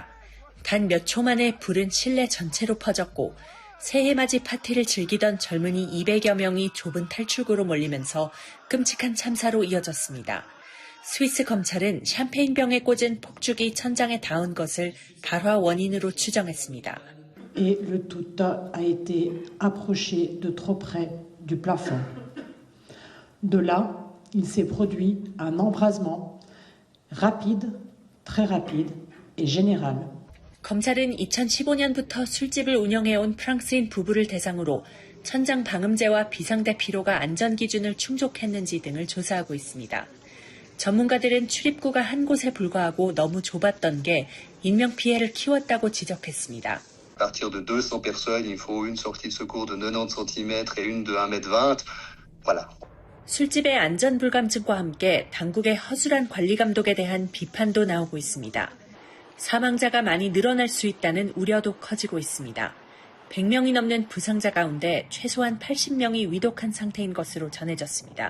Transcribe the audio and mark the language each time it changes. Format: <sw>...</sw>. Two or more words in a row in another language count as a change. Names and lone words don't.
<ko>단 몇 초 만에 불은 실내 전체로 퍼졌고 새해맞이 파티를 즐기던 젊은이 200여 명이 좁은 탈출구로 몰리면서 끔찍한 참사로 이어졌습니다. 스위스 검찰은 샴페인병에 꽂은 폭죽이 천장에 닿은 것을 발화 원인으로 추정했습니다.</ko> <fr>Et le tout a été approché de trop près du plafond. De là, il s'est produit un embrasement rapide, très rapide et général.</fr> <ko>검찰은 2015년부터 술집을 운영해온 프랑스인 부부를 대상으로 천장 방음제와 비상대 피로가 안전 기준을 충족했는지 등을 조사하고 있습니다. 전문가들은 출입구가 한 곳에 불과하고 너무 좁았던 게 인명피해를 키웠다고 지적했습니다.</ko> <fr>À partir de 200 personnes, il faut une sortie de secours de 90 cm et une de 1m20. Voilà.</fr> <ko>술집의 안전불감증과 함께 당국의 허술한 관리 감독에 대한 비판도 나오고 있습니다. 사망자가 많이 늘어날 수 있다는 우려도 커지고 있습니다. 100명이 넘는 부상자 가운데 최소한 80명이 위독한 상태인 것으로 전해졌습니다.</ko>